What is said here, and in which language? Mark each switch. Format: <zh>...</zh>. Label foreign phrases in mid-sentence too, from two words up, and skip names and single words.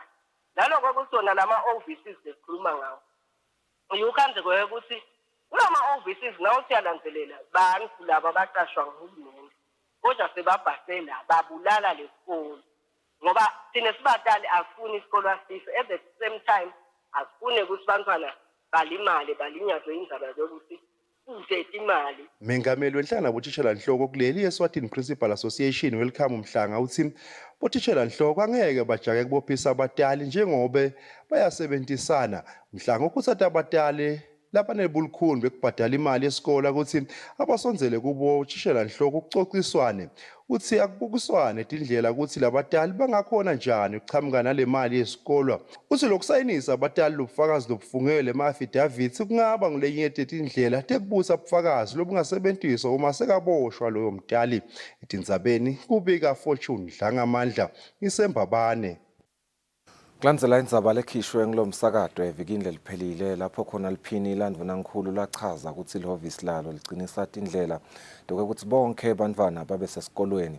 <ss>naloko kusona lama offices esikhuluma ngawo uyukhanze ukuthi kulama offices nawo siyalandzelela bantu laba baqashwa nguhulumende kodwa sebabhasela babulala lesikole ngoba thina sibatali afuni isikole sife</ss> <en>at the same time</en> <ss>asifune ukuthi bantwana balimale balinyazwe indzaba yokuthi uzethe imali. Mengameli wenhlangano botishela nhloko kuleli Eswatini Principal Association welcome Mhlanga uthi botishela nhloko angeke bajake kubophisa abatali njengobe bayasebentisana. Mhlanga ukuthatha abatali labanebulukhuni bekubhadala imali yesikole ukuthi abasonzele kubo tishela nhloko ukuxoxiswane uthi akubukiswane indlela ukuthi labatali bangakhona njani ukuchamuka nale mali yesikole. Uthi lokusayinisa abatali lobufakazi lobufungele ema-affidavits kungaba ngulenye indlela tekubusa ubufakazi lobungasebenziswa uma sekaboshwa loyo mtali. Etindzabeni kubika Fortune Dlangamandla isembabane. Kulandzela indzaba lekhishwe ngilomsakado evikini leliphelile lapho khona liphini ilandvunankulu lachaza ukuthi lihhovisi lalo liqinisa indlela ukuthi bonke bantwana babe sesikolweni.</ss>